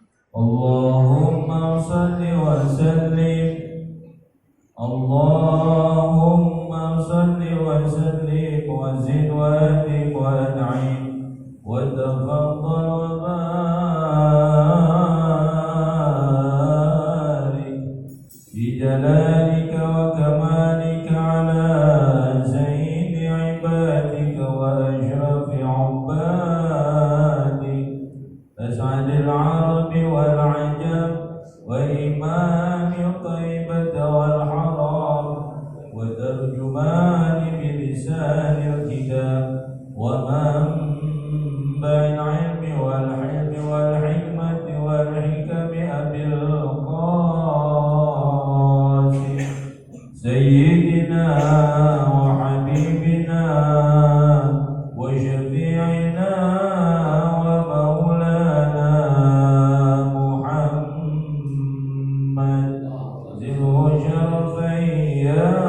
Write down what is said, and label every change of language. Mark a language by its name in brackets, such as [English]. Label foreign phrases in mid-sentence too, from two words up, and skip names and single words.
[Arabic] اللهم صل وسلم، اللهم صل وسلم وزد وأدم وأنعم وتفضل وبارك بجلالك وكمالك على سيد عبادك وأشرف عبادك أسعد العرب والعجم وإمام طيبة والحرم وترجمان بلسان الكتاب ومنبع العلم والحلم والحكمة والحكم أبي القاسم سيدنا وحبيبنا وشفيعنا ومولانا محمد ذي الشرفين يا